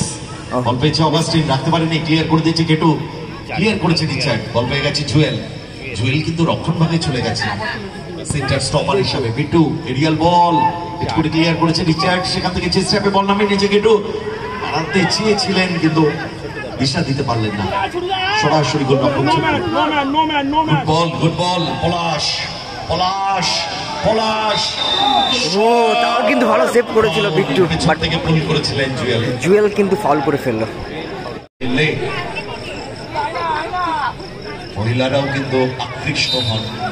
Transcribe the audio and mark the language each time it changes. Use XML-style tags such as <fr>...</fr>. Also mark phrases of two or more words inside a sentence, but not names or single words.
<bn>বল পেয়েছে অগাস্টিন, রাখতে পারেনি, ক্লিয়ার করে দিয়েছে কেটু, ক্লিয়ার করেছে রিচার্ড। বল পেয়ে গেছে জুয়েল, জুয়েল কিন্তু রক্ষণ ভাগে চলে গেছে</bn> <en>center stopper</en> <bn>হিসাবে। বিট্টু</bn> <en>aerial ball hit</en> <bn>করে ক্লিয়ার করেছে রিচার্ড, সেখান থেকে চেষ্টা করে বল নামিয়ে নিয়েছে কেটু। হারাতে চেয়েছিলেন কিন্তু দিশা দিতে পারলেন না। সরাসরি গোল রক্ষক</bn> <en>No man, no man, no man, no man. good ball</en> <bn>পলাশ, পলাশ, পলাশ। ও তাও কিন্তু ভালো সেভ করেছিল বিট্টু, পেছন থেকে পুল করেছিলেন জুয়েল। জুয়েল কিন্তু ফাউল করে ফেললো। মহিলারাও কিন্তু আকৃষ্ট হন।</bn>